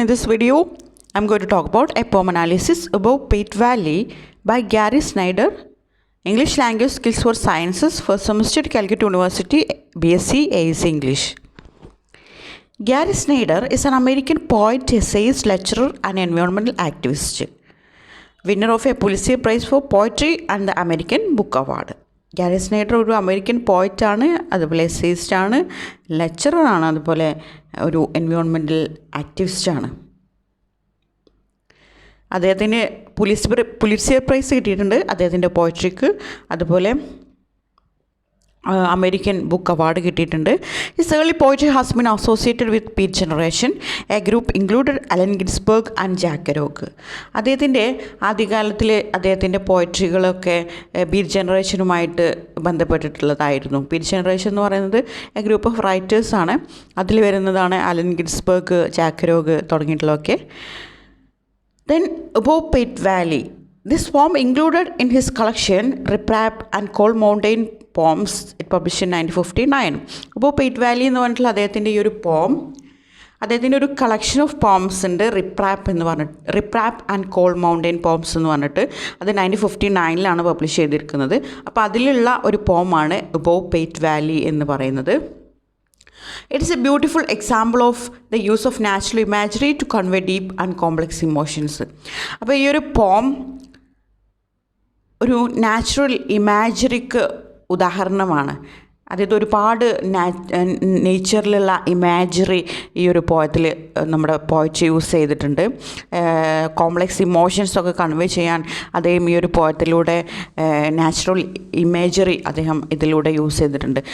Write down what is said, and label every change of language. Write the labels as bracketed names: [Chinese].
[English] In this video, I'm going to talk about a poem analysis about Pate Valley by Gary Snyder, English Language Skills for Sciences, first semester at Calcutta University, BSc AAC English. Gary Snyder is an American poet, essayist, lecturer, and environmental activist, winner of a Pulitzer Prize for Poetry and the American Book Award. [Malayalam] Gary Snyder ഒരു American പോയറ്റാണ്, അതുപോലെ എസ്സേയിസ്റ്റാണ്, ലെക്ചററാണ്, അതുപോലെ ഒരു environmental ആക്ടിവിസ്റ്റാണ്. അദ്ദേഹത്തിന് Pulitzer prize കിട്ടിയിട്ടുണ്ട് അദ്ദേഹത്തിൻ്റെ പോയട്രിക്ക്. അതുപോലെ American book award കിട്ടിയിട്ടുണ്ട്. [English] His early poetry has been associated with beat generation, a group included Allen Ginsberg and Jack Kerouac. [Malayalam] അദ്ദേഹത്തിൻ്റെ ആദ്യകാലത്തിൽ അദ്ദേഹത്തിൻ്റെ പോയട്രികളൊക്കെ ബീറ്റ് ജനറേഷനുമായിട്ട് ബന്ധപ്പെട്ടിട്ടുള്ളതായിരുന്നു. ബീറ്റ് ജനറേഷൻ എന്ന് പറയുന്നത് എ ഗ്രൂപ്പ് ഓഫ് റൈറ്റേഴ്സാണ്. അതിൽ വരുന്നതാണ് Allen Ginsberg, Jack കെറോക്ക് തുടങ്ങിയിട്ടുള്ളതൊക്കെ. [English] Then above Pate Valley, this poem included in his collection Riprap and Cold Mountain Poems, it published in 1959. [Malayalam] Above Pate Valley എന്ന് പറഞ്ഞിട്ടുള്ള അദ്ദേഹത്തിൻ്റെ ഈ ഒരു പോം, അദ്ദേഹത്തിൻ്റെ ഒരു കളക്ഷൻ ഓഫ് പോംസ് ഉണ്ട്, റിപ്രാപ്പ് എന്ന് പറഞ്ഞിട്ട്, റിപ്രാപ്പ് ആൻഡ് കോൾഡ് മൗണ്ടെയിൻ പോംസ് എന്ന് പറഞ്ഞിട്ട്. അത് 1959 പബ്ലിഷ് ചെയ്തിരിക്കുന്നത്. അപ്പോൾ അതിലുള്ള ഒരു പോമാണ് അബോവ് പേറ്റ് വാലി എന്ന് പറയുന്നത്. [English] It is a beautiful example of the use of natural imagery to convey deep and complex emotions. [Malayalam] അപ്പോൾ ഈ ഒരു പോം ഒരു നാച്ചുറൽ ഇമാജറിക്ക് ഉദാഹരണമാണ്. അതായത് ഒരുപാട് നേച്ചറിലുള്ള ഇമാജറി ഈ ഒരു പോയത്തിൽ നമ്മുടെ പോയറ്റ് യൂസ് ചെയ്തിട്ടുണ്ട്. കോംപ്ലക്സ് ഇമോഷൻസൊക്കെ കൺവേ ചെയ്യാൻ അദ്ദേഹം ഈ ഒരു പോയത്തിലൂടെ നാച്ചുറൽ ഇമേജറി അദ്ദേഹം ഇതിലൂടെ യൂസ് ചെയ്തിട്ടുണ്ട്.